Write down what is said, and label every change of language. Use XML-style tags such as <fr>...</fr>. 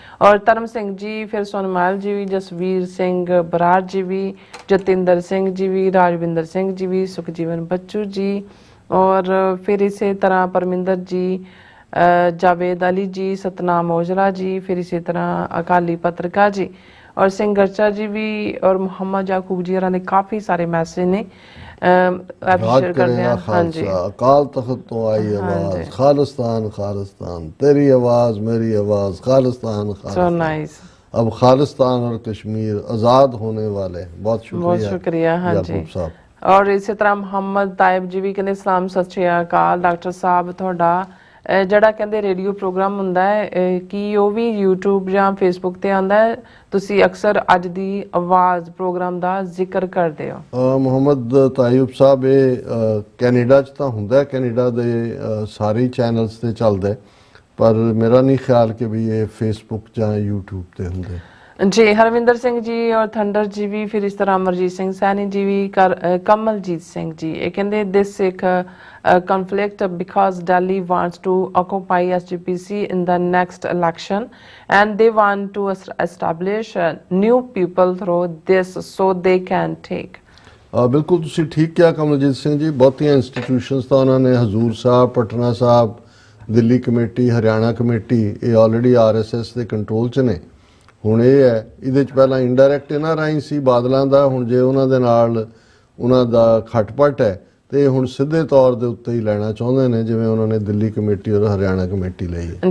<pa>ਔਰ ਧਰਮ ਸਿੰਘ ਜੀ, ਫਿਰ ਸੋਨਮਾਲ ਜੀ ਵੀ, ਜਸਵੀਰ ਸਿੰਘ ਬਰਾੜ ਜੀ ਵੀ, ਜਤਿੰਦਰ ਸਿੰਘ ਜੀ ਵੀ, ਰਾਜਵਿੰਦਰ ਸਿੰਘ ਜੀ ਵੀ, ਸੁਖਜੀਵਨ ਬੱਚੂ ਜੀ, ਔਰ ਫਿਰ ਇਸੇ ਤਰ੍ਹਾਂ ਪਰਮਿੰਦਰ ਜੀ, ਜਾਵੇਦ ਅਲੀ ਜੀ, ਸਤਨਾਮ ਔਜਲਾ ਜੀ, ਫਿਰ ਇਸੇ ਤਰ੍ਹਾਂ ਅਕਾਲੀ ਪੱਤਰਕਾਰ ਜੀ, ਔਰ ਸਿੰਘ ਗਰਚਾ ਜੀ ਵੀ, ਔਰ ਮੁਹੰਮਦ ਯਾਕੂਬ ਜੀ ਹੋਰਾਂ ਦੇ ਕਾਫੀ ਸਾਰੇ ਮੈਸੇਜ ਨੇ। ਐਪਰੀਸ਼ੀਏਟ ਕਰਦੇ ਹਾਂ। ਹਾਂਜੀ, ਅਕਾਲ ਤਖਤ ਤੋਂ ਆਈ ਆਵਾਜ਼, ਖਾਲਿਸਤਾਨ ਖਾਲਿਸਤਾਨ,</pa> <hi>तेरी आवाज मेरी आवाज,</hi> <pa>खालिस्तान</pa> <en>So nice.</en> <hi>अब खालिस्तान और कश्मीर आज़ाद होने वाले हैं। बहुत शुक्रिया हाँ जी साहब। और इसी तरह</hi> <pa>ਮੁਹੰਮਦ ਤਾਇਬ ਜੀ ਵੀ ਕਹਿੰਦੇ ਸਲਾਮ, ਸਤਿ ਸ਼੍ਰੀ ਅਕਾਲ ਡਾਕਟਰ ਸਾਹਿਬ। ਤੁਹਾਡਾ ਜਿਹੜਾ ਕਹਿੰਦੇ ਰੇਡੀਓ ਪ੍ਰੋਗਰਾਮ ਹੁੰਦਾ ਹੈ ਕਿ ਉਹ ਵੀ YouTube ਜਾਂ Facebook ਤੇ ਆਉਂਦਾ ਹੈ? ਤੁਸੀਂ ਅਕਸਰ ਅੱਜ ਦੀ ਆਵਾਜ਼ ਪ੍ਰੋਗਰਾਮ ਦਾ ਜ਼ਿਕਰ ਕਰਦੇ ਹੋ। ਮੁਹੰਮਦ ਤਾਇਬ ਸਾਹਿਬ ਇਹ ਕੈਨੇਡਾ 'ਚ ਤਾਂ ਹੁੰਦਾ, ਕੈਨੇਡਾ ਦੇ ਸਾਰੇ ਚੈਨਲਸ ਤੇ ਚੱਲਦਾ, ਪਰ ਮੇਰਾ ਨਹੀਂ ਖਿਆਲ ਕਿ ਵੀ ਇਹ Facebook ਜਾਂ YouTube ਤੇ ਹੁੰਦੇ।</pa> <hi>जी, हरविंदर सिंह जी और थंडर जी भी, फिर इस तरह अमरजीत सिंह सैनी जी भी, कमलजीत सिंह जी ये कहते</hi> <en>This एक conflict because Delhi wants to occupy SGPC in the next election and they want to establish new people through this so they can take।</en> <pa>ਬਿਲਕੁਲ ਤੁਸੀਂ ਠੀਕ ਕਿਹਾ ਕਮਲਜੀਤ ਸਿੰਘ ਜੀ। ਬਹੁਤੀਆਂ ਇੰਸਟੀਟਿਊਸ਼ਨਸ ਤਾਂ ਉਹਨਾਂ ਨੇ, ਹਜ਼ੂਰ ਸਾਹਿਬ, ਪਟਨਾ ਸਾਹਿਬ, ਦਿੱਲੀ ਕਮੇਟੀ, ਹਰਿਆਣਾ ਕਮੇਟੀ, ਇਹ ਆਲਰੇਡੀ RSS ਦੇ ਕੰਟਰੋਲ 'ਚ ਨੇ। ਹੁਣ ਇਹ ਹੈ, ਇਹਦੇ 'ਚ ਪਹਿਲਾਂ ਇੰਡਾਇਰੈਕਟ ਇਹਨਾਂ ਰਾਹੀਂ ਸੀ ਬਾਦਲਾਂ ਦਾ, ਹੁਣ ਜੇ ਉਹਨਾਂ ਦੇ ਨਾਲ ਉਹਨਾਂ ਦਾ ਖਟਪਟ ਹੈ ਤੇ ਹੁਣ ਸਿੱਧੇ ਤੌਰ ਦੇ ਉੱਤੇ ਹੀ ਲੈਣਾ ਚਾਹੁੰਦੇ ਨੇ, ਜਿਵੇਂ ਉਹਨਾਂ ਨੇ ਦਿੱਲੀ ਕਮੇਟੀ ਔਰ ਹਰਿਆਣਾ ਕਮੇਟੀ ਲਈ ਹੈ</pa>